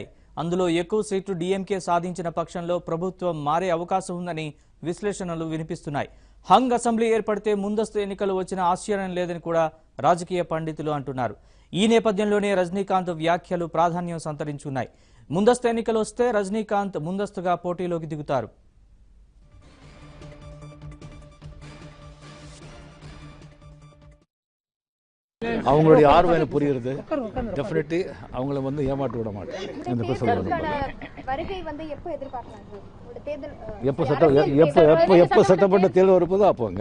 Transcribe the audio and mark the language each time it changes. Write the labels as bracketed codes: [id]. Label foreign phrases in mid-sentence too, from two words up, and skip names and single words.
[te] అందులో ఎక్కువ సీట్లు డీఎంకే సాధించిన పక్షంలో ప్రభుత్వం మారే అవకాశం ఉందని విశ్లేషణలు వినిపిస్తున్నాయి. హంగ్ అసెంబ్లీ ఏర్పడితే ముందస్తు ఎన్నికలు వచ్చిన ఆశ్చర్యం లేదని కూడా రాజకీయ పండితులు అంటున్నారు. ఈ నేపథ్యంలోనే రజనీకాంత్ వ్యాఖ్యలు ప్రాధాన్యం సంతరించుకున్నాయి. ముందస్తు ఎన్నికలు వస్తే రజనీకాంత్ ముందస్తుగా పోటీలోకి దిగుతారు. [ta] அவங்களுடைய ஆர்வம் எனக்கு புரியுது. டெஃபினெட்லி அவங்கள வந்து ஏமாற்ற விட மாட்டேன். இந்த வருகை வந்து எப்போ எதிர்பார்க்கறாங்க? தேர்தல் எப்போ சட்டமன்ற தேர்தல் வரப்போதோ அப்போங்க.